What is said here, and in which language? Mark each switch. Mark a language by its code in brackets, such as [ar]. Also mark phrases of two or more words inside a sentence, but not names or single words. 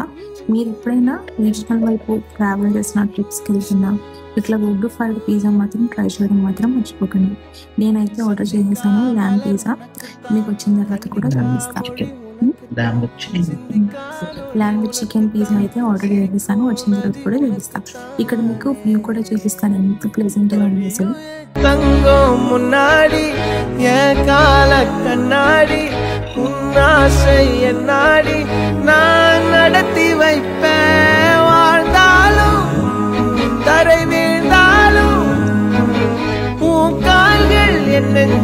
[te] మీరు ఎప్పుడైనా రీజనల్ వైపు ట్రావెల్ చేసిన ట్రిప్స్‌కి వెళ్తున్నా ఇట్లా [en] wood fired pizza [te] మాత్రం ట్రై చేయడం మాత్రం మర్చిపోకండి. నేనైతే ఆర్డర్ చేసేసాను [en] lamb pizza. [te] మీకు వచ్చిన తర్వాత కూడా చూపిస్తాను. [en] lamb with chicken pizza [te] అయితే ఆర్డర్ చేసేసాను. వచ్చిన తర్వాత కూడా చూపిస్తాను. ఇక్కడ మీకు వ్యూ కూడా చూపిస్తాను ఎంత ప్లెజెంట్‌గా ఉంది అసలు. [ta] தங்கம் முன்னாடி என் கால கண்ணாடி உன்னாசை என்னாடி நான் நடத்தி வைப்பேன். வாழ்ந்தாலும் தரை வீழ்ந்தாலும் உன் கால்கள் என்ன